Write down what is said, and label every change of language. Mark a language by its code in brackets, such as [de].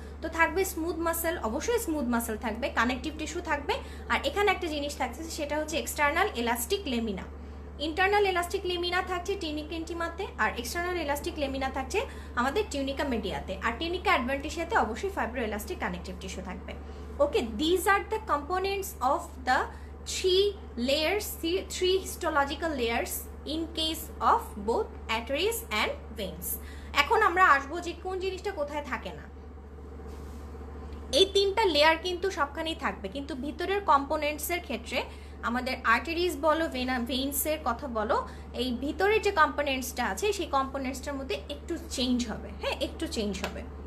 [bn] তো থাকবে smooth muscle, অবশ্যই স্মুথ মাসেল থাকবে, কানেকটিভ টিস্যু থাকবে, আর এখানে একটা জিনিস থাকছে সেটা হচ্ছে external elastic lamina. Internal elastic lamina থাকছে টিউনিকা ইন্টিমাতে, আর এক্সটার্নাল ইলাস্টিক লেমিনা থাকছে আমাদের টিউনিকা মিডিয়াতে, আর টিউনিকা অ্যাডভেন্টিশিয়াতে অবশ্যই ফাইব্রো ইলাস্টিক কানেকটিভ টিস্যু থাকবে। ওকে, [en] These are the components of the three histological layers in case of both arteries and veins. [bn] এখন আমরা আসবো যে কোন জিনিসটা কোথায় থাকে না। এই তিনটা লেয়ার কিন্তু সবখানেই থাকবে, কিন্তু ভিতরের কম্পোনেন্টসের ক্ষেত্রে আমাদের আর্টারিজ বলো ভেইনসের কথা বলো, এই ভিতরের যে কম্পোনেন্টসটা আছে সেই কম্পোনেন্টসটার মধ্যে একটু চেঞ্জ হবে, হ্যাঁ একটু চেঞ্জ হবে।